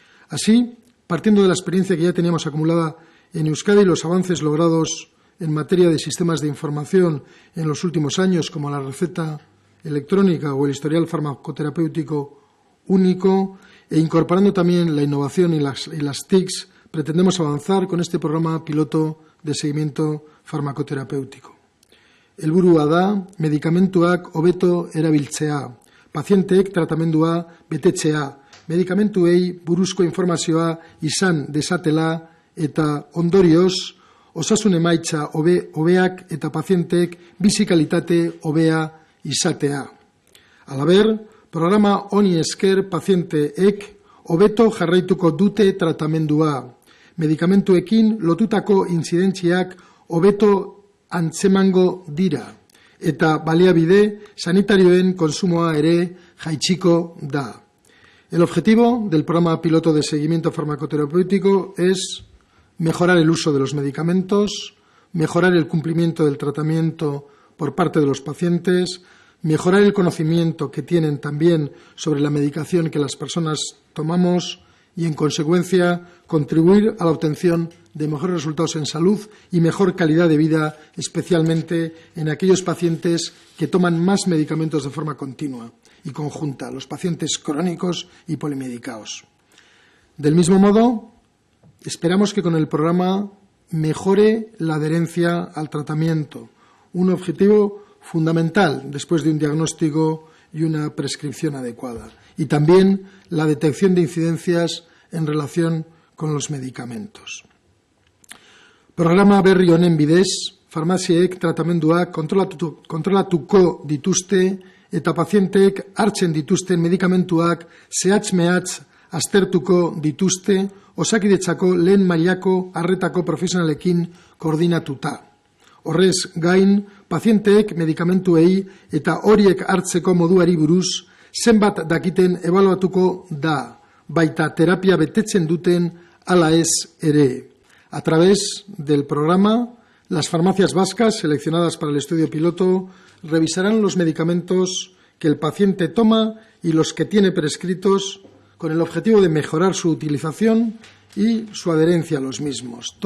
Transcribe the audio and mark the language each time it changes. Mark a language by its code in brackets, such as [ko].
[es] Así, partiendo de la experiencia que ya teníamos acumulada en Euskadi y los avances logrados en materia de sistemas de información en los últimos años, como la receta electrónica o el historial farmacoterapéutico único, e incorporando también la innovación y las TICs, pretendemos avanzar con este programa piloto de seguimiento farmacoterapéutico. [eu] Helburua da medikamentuak hobeto erabiltzea, pazienteek tratamendua betetzea, medikamentuei buruzko informazioa izan desatela eta ondorioz osasun emaitza hobeak eta pazienteek bizi kalitate hobea izatea. Halaber, programa honi esker pazienteek hobeto jarraituko dute tratamendua, medikamentuekin lotutako intzidentziak hobeto antzemango dira eta baliabide sanitarioen konsumoa ere jaitsiko da. [es] El objetivo del programa piloto de seguimiento farmacoterapéutico es mejorar el uso de los medicamentos, mejorar el cumplimiento del tratamiento por parte de los pacientes, mejorar el conocimiento que tienen también sobre la medicación que las personas tomamos y, en consecuencia, contribuir a la obtención de mejores resultados en salud y mejor calidad de vida, especialmente en aquellos pacientes que toman más medicamentos de forma continua y conjunta, los pacientes crónicos y polimedicados. Del mismo modo, esperamos que con el programa mejore la adherencia al tratamiento, un objetivo fundamental después de un diagnóstico y una prescripción adecuada, y también la detección de incidencias en relación con los medicamentos. [eu] Programa berri honen bidez, farmaziek tratamenduak kontrolatuko dituzte eta pazienteek hartzen dituzten medikamentuak zehatz-mehatz aztertuko dituzte Osakidetzako lehen mailako arretako profesionalekin koordinatuta. Horrez gain, pazienteek medikamentuei eta horiek hartzeko moduari buruz zenbat dakiten ebaluatuko da, baita terapia betetzen duten ala ez ere. [es] A través del programa, las farmacias vascas seleccionadas para el estudio piloto revisarán los medicamentos que el paciente toma y los que tiene prescritos con el objetivo de mejorar su utilización y su adherencia a los mismos.